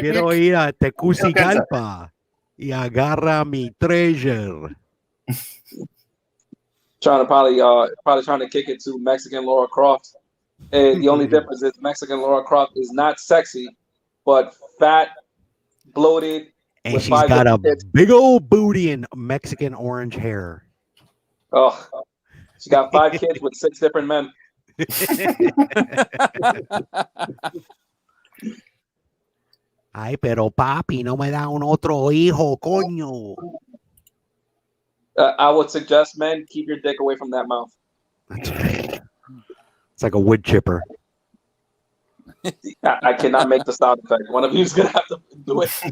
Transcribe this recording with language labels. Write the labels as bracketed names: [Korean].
[Spanish] Quiero ir a Tegucigalpa y agarra mi treasure. [English] Probably trying to kick it to Mexican Laura Croft. And the only difference is Mexican Laura Croft is not sexy, but fat, bloated, and she's got a big old booty and Mexican orange hair. Oh, she got 5 kids with 6 different men. [Spanish] Ay, pero papi, no me da un otro hijo, coño. [English] I would suggest, men, keep your dick away from that mouth. That's right. It's like a wood chipper. I cannot make the sound effect. One of you is going to have to do it.